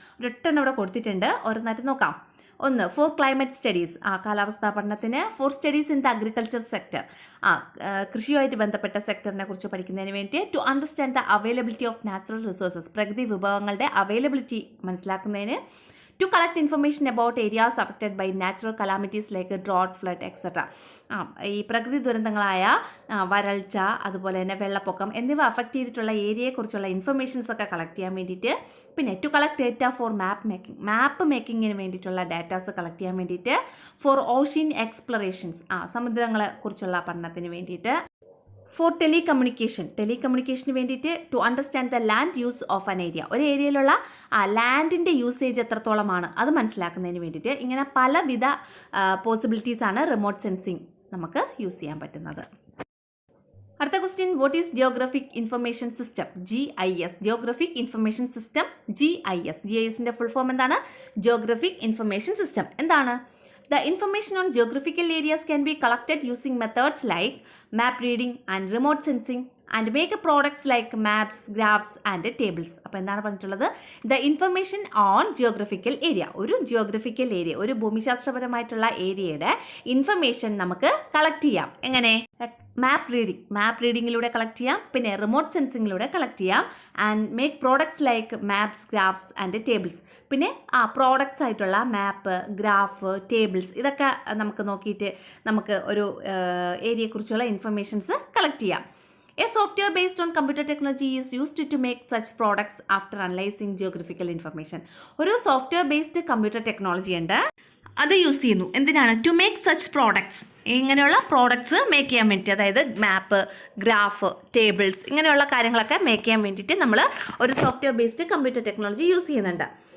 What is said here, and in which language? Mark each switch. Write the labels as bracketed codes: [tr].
[ml] ഒരെണ്ണം ഇവിടെ കൊടുത്തിട്ടുണ്ട്, ഓരോന്നായിട്ട് നോക്കാം. ഒന്ന്, [en] for climate studies, [ml] കാലാവസ്ഥാ പഠനത്തിന്. [en] for studies in the agriculture sector, [ml] കൃഷിയുമായിട്ട് ബന്ധപ്പെട്ട സെക്ടറിനെ കുറിച്ച് പഠിക്കുന്നതിന് വേണ്ടി. [en] to understand the availability of natural resources, [ml] പ്രകൃതി വിഭവങ്ങളുടെ അവൈലബിലിറ്റി മനസ്സിലാക്കുന്നതിന്. [en] To collect information about areas affected by natural calamities like drought, flood, etc. [ml] ഈ പ്രകൃതി ദുരന്തങ്ങളായ വരൾച്ച, അതുപോലെ തന്നെ വെള്ളപ്പൊക്കം എന്നിവ അഫക്റ്റ് ചെയ്തിട്ടുള്ള ഏരിയയെക്കുറിച്ചുള്ള ഇൻഫർമേഷൻസ് ഒക്കെ കളക്ട് ചെയ്യാൻ വേണ്ടിയിട്ട്. പിന്നെ [en] to collect data for [ml] മാപ്പ് മേക്കിങ്ങിന് വേണ്ടിയിട്ടുള്ള ഡാറ്റാസ് കളക്ട് ചെയ്യാൻ വേണ്ടിയിട്ട്. [en] for ocean explorations, [ml] സമുദ്രങ്ങളെ കുറിച്ചുള്ള പഠനത്തിന് വേണ്ടിയിട്ട്. ഫോർ ടെലികമ്മ്യൂണിക്കേഷന് വേണ്ടിയിട്ട്. [en] to understand the land use of an area, [ml] ഒരു ഏരിയയിലുള്ള ലാൻഡിൻ്റെ യൂസേജ് എത്രത്തോളമാണ് അത് മനസ്സിലാക്കുന്നതിന് വേണ്ടിയിട്ട്. ഇങ്ങനെ പലവിധ പോസിബിലിറ്റീസാണ് റിമോട്ട് സെൻസിങ് നമുക്ക് യൂസ് ചെയ്യാൻ പറ്റുന്നത്. [en] അടുത്ത question, what is geographic information system? GIS, geographic information system, GIS. [ml] GISൻ്റെ full form എന്താണ്? Geographic information system. എന്താണ്? [en] The information on geographical areas can be collected using methods like map reading and remote sensing and make products like maps, graphs and tables. [ml] അപ്പോൾ എന്താണ് പറഞ്ഞിട്ടുള്ളത്? [en] The information on geographical area, [ml] ഒരു geographical area, ഒരു ഭൂമിശാസ്ത്രപരമായിട്ടുള്ള ഏരിയയുടെ information നമുക്ക് collect ചെയ്യാം. എങ്ങനെ? മാപ്പ് റീഡിങ്ങിലൂടെ collect ചെയ്യാം, പിന്നെ റിമോട്ട് സെൻസിങ്ങിലൂടെ കളക്ട് ചെയ്യാം. [en] And make products like maps, graphs and tables. [ml] പിന്നെ പ്രോഡക്ട്സ് ആയിട്ടുള്ള മാപ്പ്, ഗ്രാഫ്, ടേബിൾസ് ഇതൊക്കെ നമുക്ക് നോക്കിയിട്ട് നമുക്ക് ഒരു ഏരിയയെക്കുറിച്ചുള്ള ഇൻഫർമേഷൻസ് കളക്ട് ചെയ്യാം. [en] A software based on computer technology is used to make such products after analyzing geographical information. [ml] ഒരു സോഫ്റ്റ്വെയർ ബേസ്ഡ് കമ്പ്യൂട്ടർ ടെക്നോളജി ഉണ്ട്, അത് യൂസ് ചെയ്യുന്നു. എന്തിനാണ്? [en] to make such products, [ml] ഇങ്ങനെയുള്ള പ്രോഡക്ട്സ് മേക്ക് ചെയ്യാൻ വേണ്ടി. അതായത് മാപ്പ്, ഗ്രാഫ്, ടേബിൾസ് ഇങ്ങനെയുള്ള കാര്യങ്ങളൊക്കെ മേക്ക് ചെയ്യാൻ വേണ്ടിയിട്ട് നമ്മൾ ഒരു software based computer technology use ചെയ്യുന്നുണ്ട്.